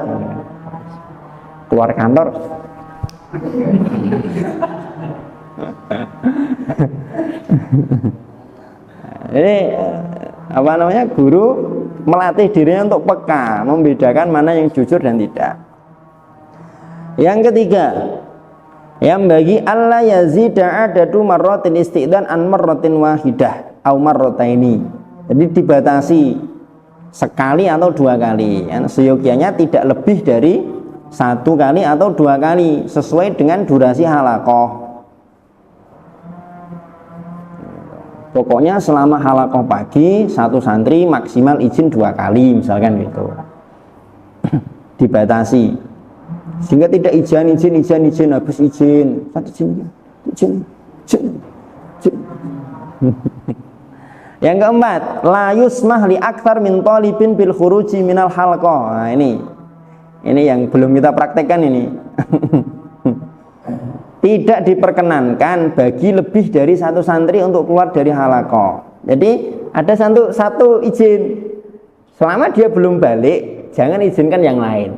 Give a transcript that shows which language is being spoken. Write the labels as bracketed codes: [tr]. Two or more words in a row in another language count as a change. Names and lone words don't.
[id] Keluar kantor ini apa namanya, guru melatih dirinya untuk peka, membedakan mana yang jujur dan tidak. Yang ketiga, yang bagi Allah [ar] يزيد عدد مرات الاستئذان عن مرة واحدة أو مرتين. [id] Jadi dibatasi sekali atau 2 kali. Seyogianya tidak lebih dari 1 kali atau 2 kali sesuai dengan durasi halaqah. Pokoknya selama halaqah pagi 1 santri maksimal izin 2 kali misalkan gitu. Dibatasi sehingga tidak izin habis izin Yang keempat, [ar] لا يسمح لأكثر من طالب بالخروج من الحلقة. [id] Nah, ini yang belum kita praktekkan ini. Tidak diperkenankan bagi lebih dari 1 santri untuk keluar dari halaqah. Jadi ada satu izin, selama dia belum balik jangan izinkan yang lain.